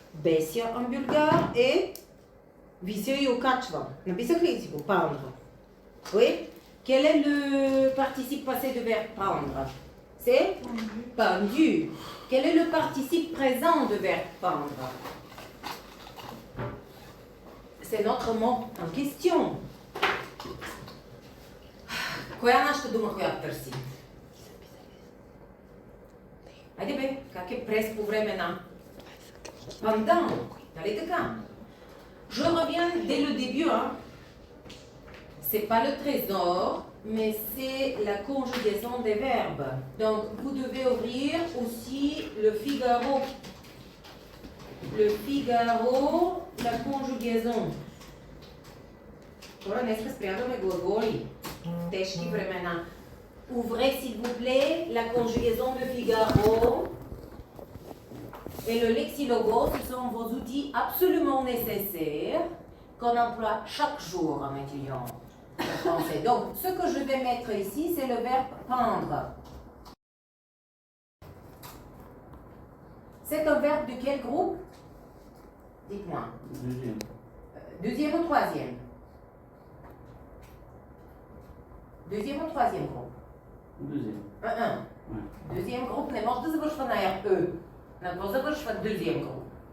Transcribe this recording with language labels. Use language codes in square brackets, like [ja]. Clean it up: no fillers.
[bg] Беся [fr] en bulgare et [bg] вися и окачвам. Написах ли си го? [fr] Pendre. Oui? Quel est le participe passé du verbe pendre? C'est pendu. Quel est le participe présent du verbe pendre? C'est notre mot en question. [bg] Коя е нашата дума, която търсим? Айде бе, как е прес по време на? [fr] Pendant, [bg] нали така? [fr] Je reviens dès le début, hein. C'est pas le trésor, mais c'est la conjugaison des verbes. Donc, vous devez ouvrir aussi le Figaro. Le Figaro, la conjugaison. [bg] Хора, днеска спрягаме глаголи. Тежки времена. [fr] Ouvrez, s'il vous plaît, la conjugaison de Figaro. Et le lexilogo, ce sont vos outils absolument nécessaires qu'on emploie chaque jour en étudiant le français. Donc, ce que je vais mettre ici, c'est le verbe pendre. C'est un verbe de quel groupe? Dites-moi. Deuxième. Deuxième ou troisième? Deuxième ou troisième groupe? Deuxième. Deuxième groupe [bg] не може да завършва на RE. На какво завършва deuxième groupe?